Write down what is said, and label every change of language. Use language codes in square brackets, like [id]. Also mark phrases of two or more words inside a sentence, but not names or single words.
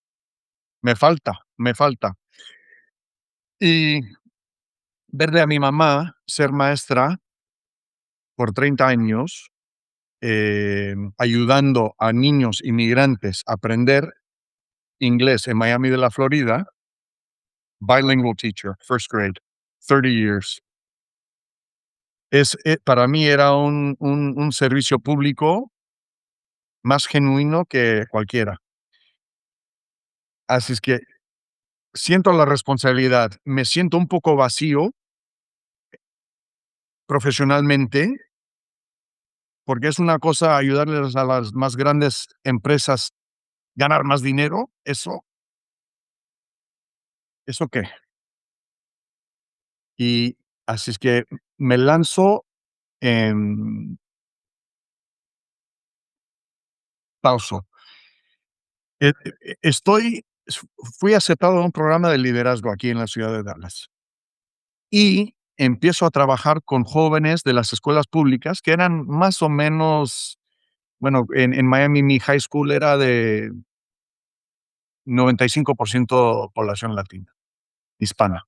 [es] Me falta. Y ver a mi mamá ser maestra por 30 años, ayudando a niños inmigrantes a aprender inglés en Miami de la Florida, [en] bilingual teacher, first grade, 30 years. [es] Para mí era un servicio público más genuino que cualquiera. Así es que siento la responsabilidad, me siento un poco vacío profesionalmente, porque es una cosa ayudarles a las más grandes empresas ganar más dinero, ¿eso qué? Y así es que me lanzo en pauso. E e estoy Fui aceptado en un programa de liderazgo aquí en la ciudad de Dallas, y empiezo a trabajar con jóvenes de las escuelas públicas que eran más o menos, bueno, en Miami mi [en] high school [es] era de 95% población latina, hispana.